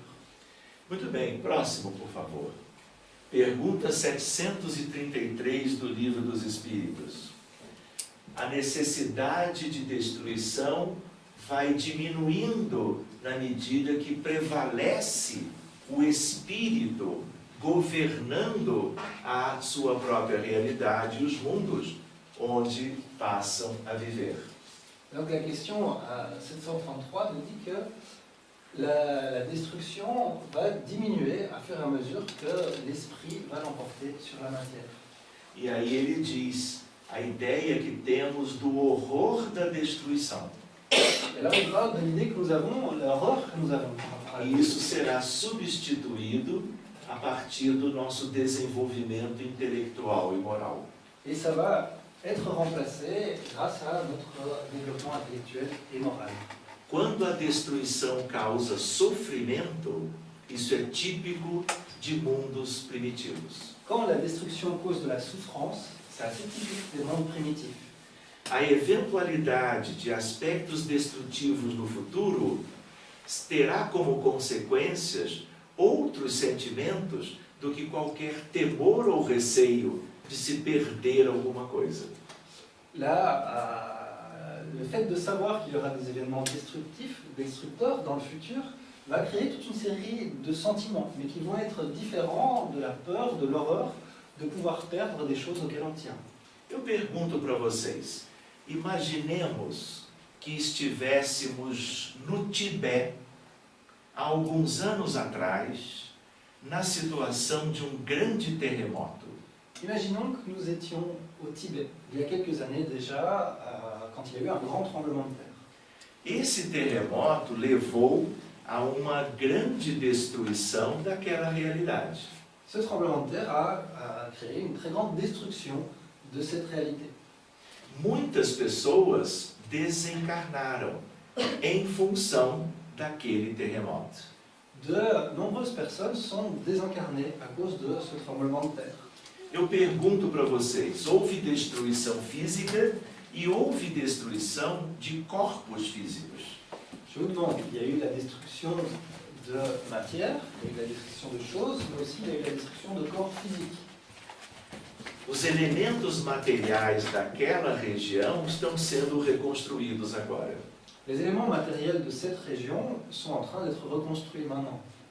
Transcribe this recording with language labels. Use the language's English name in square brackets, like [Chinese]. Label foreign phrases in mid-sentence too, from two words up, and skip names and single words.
[Portuguese] Muito bem, próximo, por favor. Pergunta 733 do Livro dos Espíritos. A necessidade de destruição vai diminuindo na medida que prevalece o espírito governando a sua própria realidade e os mundos onde passam a viver. [French] Donc la question 733 nous dit que la destruction va diminuer à fur et à mesure que l'esprit va l'emporter sur la matière. [Portuguese] E aí ele diz a ideia que temos do horror da destruição. [French] Et là on parle de l'idée que nous avons, l'horreur que nous avons. [Portuguese] E isso será substituído a partir do nosso desenvolvimento intelectual e moral. [French] Et ça va être remplacé grâce à notre développement intellectuel et moral. [Portuguese] Quando a destruição causa sofrimento, isso é típico de mundos primitivos. [French] Quand la destruction cause de la souffrance, c'est assez typique des mondes primitifs. [Portuguese] A eventualidade de aspectos destrutivos no futuro terá como consequências outros sentimentos do que qualquer temor ou receio de se perder alguma coisa. [French] Là, le fait de savoir qu'il y aura des événements destructeurs dans le futur, va créer toute une série de sentiments, mais qui vont être différents de la peur, de l'horreur, de pouvoir perdre des choses auxquelles on tient. [Portuguese] Eu pergunto para vocês, imaginemos que estivéssemos no Tibete, há alguns anos atrás, na situação de grande terremoto. [French] Imaginons que nous étions au Tibet, il y a quelques années déjà, quand il y a eu un grand tremblement de terre. [Portuguese] Esse terremoto levou a uma grande destruição daquela realidade. [French] Ce tremblement de terre a créé une très grande destruction de cette réalité. [Portuguese] Muitas pessoas desencarnaram em função daquele terremoto. [French] De nombreuses personnes sont désincarnées à cause de ce tremblement de terre. [Portuguese] Eu pergunto para vocês, houve destruição física e houve destruição de corpos físicos. [French] Je vous demande, il y a eu la destruction de matière, il y a eu la destruction de choses, mais aussi il y a eu la destruction de corps physiques. [Portuguese] Os elementos materiais daquela região estão sendo reconstruídos agora. [French] Les éléments matériels de cette région sont en train d'être reconstruits maintenant.